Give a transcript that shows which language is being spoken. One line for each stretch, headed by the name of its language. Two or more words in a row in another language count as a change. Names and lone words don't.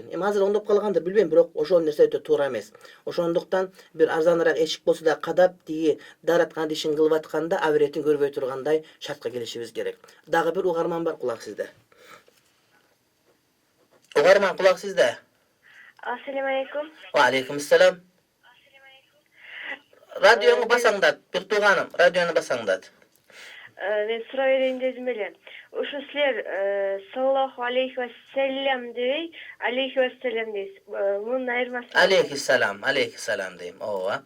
Kyrgyz: Эми азыр оңдоп калгандыр билбейм, бирок ошол нерсе өтө туура эмес. Ошондуктан бир арзаныраак эшик болсо да кадап тиги дараткан ишин кылып атканда авретин көрбөй тургандай шартка келишибиз керек. Дагы бир угарман бар, кулак сизде. Угарман, кулак сизде.
Arabic: السلام عليكم. وعليكم السلام.
Kyrgyz: Радиону басаңдат, бир тууганым, радиону басаңдат. Мен суроо берейин дедим эле. Ушу силер
Arabic: صلى الله عليه وسلم
Kyrgyz: дебей,
Arabic: عليه والسلام
Kyrgyz: дейсиз. Мунун айырмасы?
Arabic: عليه سلام
Kyrgyz: дейм. Ооба.